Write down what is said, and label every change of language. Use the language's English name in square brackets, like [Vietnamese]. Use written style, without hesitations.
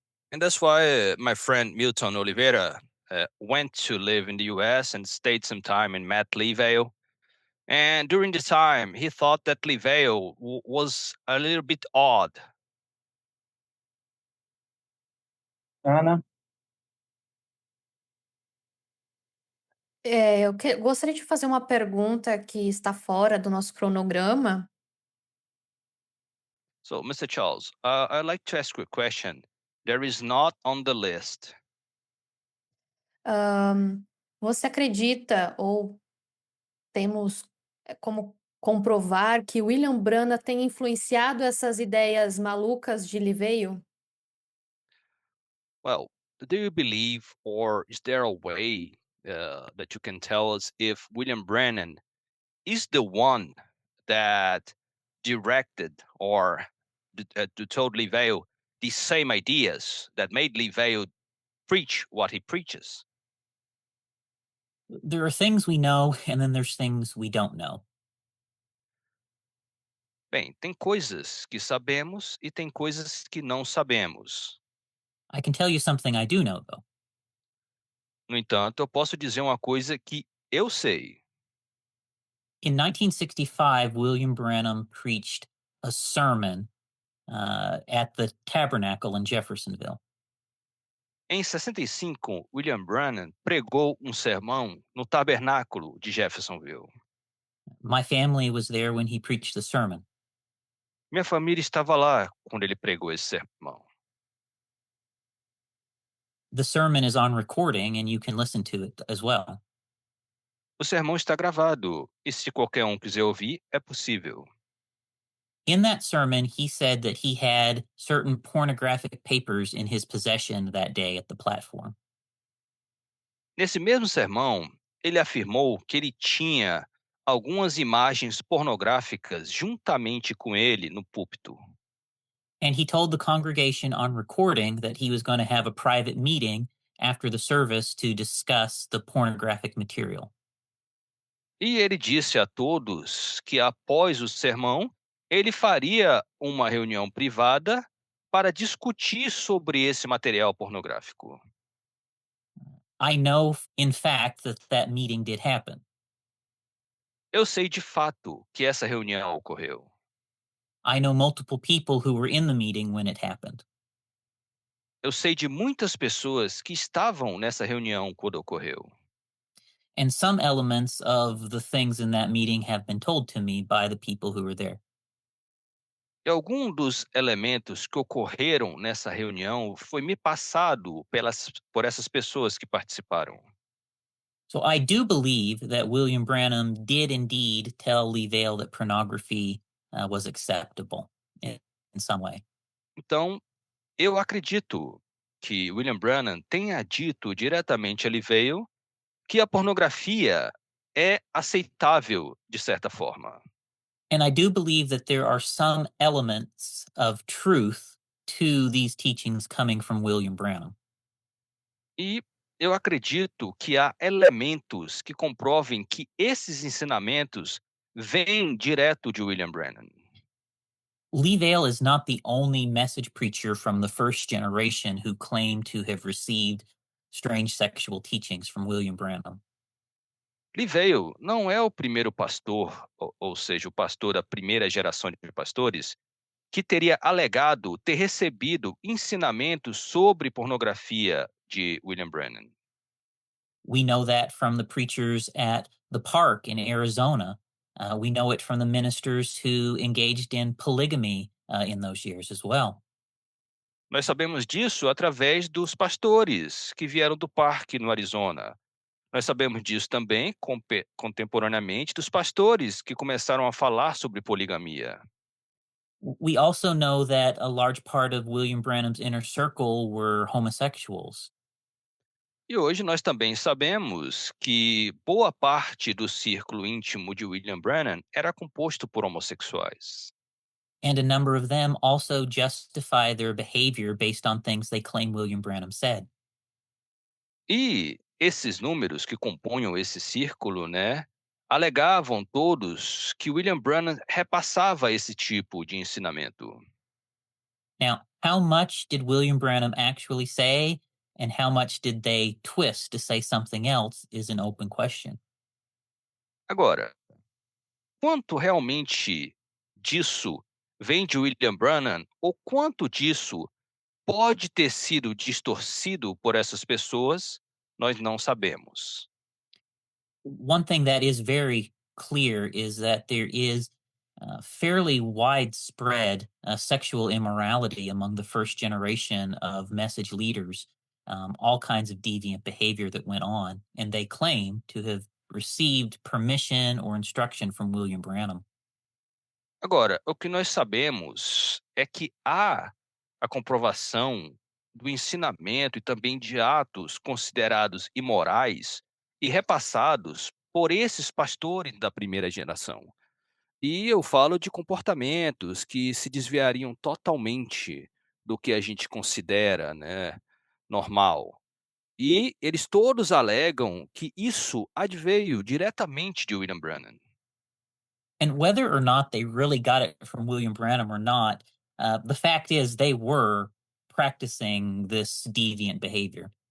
[English] And that's why my friend Milton Oliveira went to live in the US and stayed some time and met Livale. And during the time, he thought that Livale was a little bit odd. Ana? [Portuguese] Gostaria de fazer uma pergunta que está fora do nosso cronograma. [English] So, Mr. Charles, I'd like to ask you a question. There is not on the list. [Portuguese] Você acredita ou temos como comprovar que William Branagh tem influenciado essas ideias malucas de Liveo? [English] Well, do you believe, or is there a way that you can tell us if William Brennan is the one that directed or told Liveo the same ideas that made Liveo preach what he preaches? There are things we know, and then there's things we don't know. [Portuguese] Bem, tem coisas que sabemos e tem coisas que não sabemos. [English] I can tell you something I do know, though. [Portuguese] No entanto, eu posso dizer uma coisa que eu sei. [English] In 1965, William Branham preached a sermon at the Tabernacle in Jeffersonville. [Portuguese] Em 65, William Branham pregou um sermão no tabernáculo de Jeffersonville. [English] My family was there when he preached the sermon. [Portuguese] Minha família estava lá quando ele pregou esse sermão. [English] The sermon is on recording, and you can listen to it as well. [Portuguese] O sermão está gravado, e se qualquer um quiser ouvir, é possível. [English] In that sermon, he said that he had certain pornographic papers in his possession that day at the platform. [Portuguese] Nesse mesmo sermão, ele afirmou que ele tinha algumas imagens pornográficas juntamente com ele no púlpito. [English] And he told the congregation on recording that he was going to have a private meeting after the service to discuss the pornographic material. [Portuguese] E ele disse a todos que após o sermão, ele faria uma reunião privada para discutir sobre esse material pornográfico. [English] I know, in fact, that that meeting did happen. [Portuguese] Eu sei de fato que essa reunião ocorreu. [English] I know multiple people who were in the meeting when it happened. [Portuguese] Eu sei de muitas pessoas que estavam nessa reunião quando ocorreu. [English] And some elements of the things in that meeting have been told to me by the people who were there. [Portuguese] E algum dos elementos que ocorreram nessa reunião foi me passado por essas pessoas que participaram. [English] So I do believe that William Branham did indeed tell Lee Vale that pornography was acceptable in some way. [Portuguese] Então, eu acredito que William Branham tenha dito diretamente a Liveo que a pornografia é aceitável de certa forma. [English] And I do believe that there are some elements of truth to these teachings coming from William Branham. [Portuguese] E eu acredito que há elementos que comprovem que esses ensinamentos vêm direto de William Branham. [English] Lee Vale is not the only message preacher from the first generation who claimed to have received strange sexual teachings from William Branham. [Portuguese] Liveo não é o primeiro pastor, ou seja, o pastor da primeira geração de pastores, que teria alegado ter recebido ensinamentos sobre pornografia de William Branham. [English] We know that from the preachers at the park in Arizona. We know it from the ministers who engaged in polygamy in those years as well. [Portuguese] Nós sabemos disso através dos pastores que vieram do parque no Arizona. Nós sabemos disso também contemporaneamente dos pastores que começaram a falar sobre poligamia. [English] We also know that a large part of William Branham's inner circle were homosexuals. [Portuguese] E hoje nós também sabemos que boa parte do círculo íntimo de William Branham era composto por homossexuais. [English] And a number of them also justify their behavior based on things they claim William Branham said. [Portuguese] E esses números que compunham esse círculo, né, alegavam todos que William Branham repassava esse tipo de ensinamento. [English] Now, how much did William Branham actually say, and how much did they twist to say something else is an open question. [Portuguese] Agora, quanto realmente disso vem de William Branham ou quanto disso pode ter sido distorcido por essas pessoas, nós não sabemos. [English] One thing that is very clear is that there is fairly widespread sexual immorality among the first generation of message leaders, all kinds of deviant behavior that went on, and they claim to have received permission or instruction from William Branham. [Portuguese] Agora, o que nós sabemos é que há a comprovação do ensinamento e também de atos considerados imorais e repassados por esses pastores da primeira geração. E eu falo de comportamentos que se desviariam totalmente do que a gente considera, né, normal. E eles todos alegam que isso adveio diretamente de William Branham. [English] And whether or not they really got it from William Branham or not, the fact is they were practicing this deviant behavior.